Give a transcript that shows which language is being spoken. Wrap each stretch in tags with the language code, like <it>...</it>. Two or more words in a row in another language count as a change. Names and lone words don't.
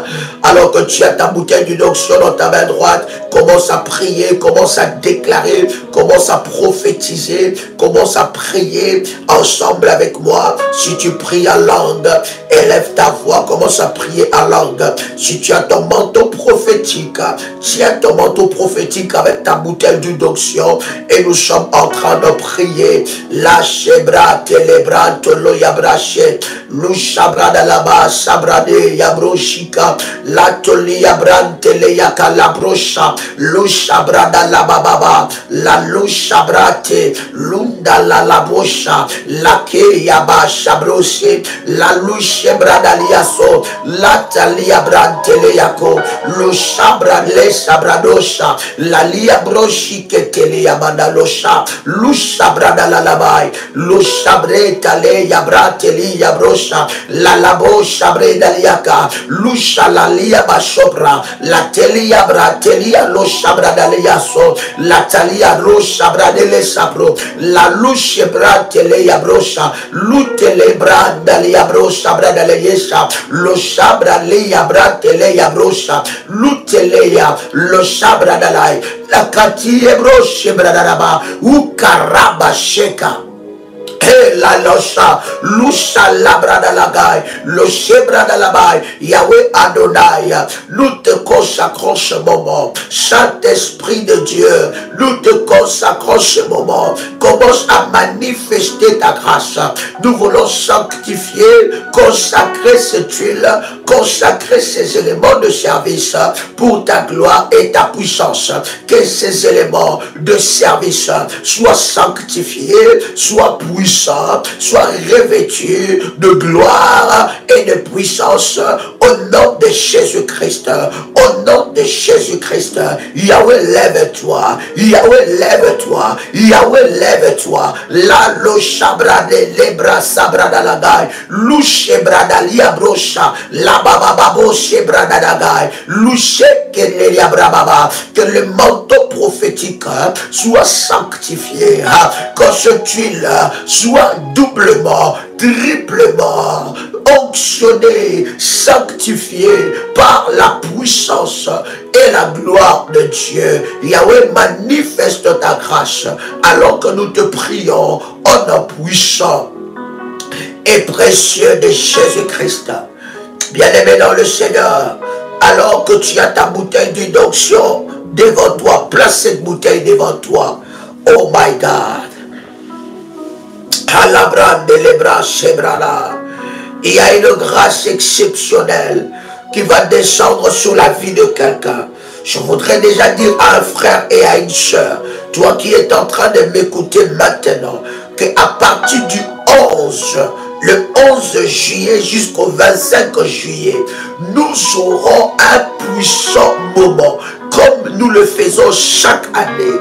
<fr>Alors que tu as ta bouteille d'une onction dans ta main droite, commence à prier, commence à déclarer, commence à prophétiser, commence à prier ensemble avec moi. Si tu pries en langue, élève ta voix, commence à prier en langue. Si tu as ton manteau prophétique, tiens ton manteau prophétique avec ta bouteille d'une onction et nous sommes en train de prier. La chebra telebra tolo yabrache, lushabra dalaba sabrade yabroshika, la toli yabrante le yakala brosha, lushabra dalaba baba, la lushabrate, lunda la labosha, la ke yaba shabrose, la lushebra daliaso, la talia brante le yako, lushabra le sabradosha, la lia broshi ke tele yabandalosha, lushabra dalalabai, lushabre tale yabrate li yabrosha, la labo shabre daliaka, lusha la lia bashopra, la telia bra telia lo shabra daliaso, la talia ro shabra dele sabro, la lushe bra tele yabrosha, lutele bra dalia bro shabra daliesha, lo shabra le yabra tele yabrosha, luteleya lo shabra dalai, la katie bro shebra dalaba, ukaraba sheka. La losha, lusha labra dalagai, lo shebra dalabai, Yahweh Adonai, nous te consacrons ce moment. Saint-Esprit de Dieu, nous te consacrons ce moment. Commence à manifester ta grâce. Nous voulons sanctifier, consacrer cette huile, consacrer ces éléments de service pour ta gloire et ta puissance. Que ces éléments de service soient sanctifiés, soient puissants, soient revêtus de gloire et de puissance au nom de Jésus-Christ. Au nom de Jésus-Christ. Yahweh, lève-toi. Yahweh, lève-toi. Yahweh, lève-toi. La lo shabra de lebra sabra dalagai. Louche bradalia brocha. La bababo shebra dalagai. Louche kenelia brababa. Que le manteau prophétique soit sanctifié. Que cette huile soit doublement, triplement onctionné, sanctifié par la puissance et la gloire de Dieu. Yahweh, manifeste ta grâce alors que nous te prions au nom puissant et précieux de Jésus-Christ. Bien-aimé dans le Seigneur, alors que tu as ta bouteille d'une onction devant toi, place cette bouteille devant toi.</fr> <en>Oh my God.</en> <fr>Il y a une grâce exceptionnelle qui va descendre sur la vie de quelqu'un. Je voudrais déjà dire à un frère et à une soeur, toi qui es en train de m'écouter maintenant, qu'à partir du 11, le 11 juillet jusqu'au 25 juillet, nous aurons un puissant moment, comme nous le faisons chaque année.</fr>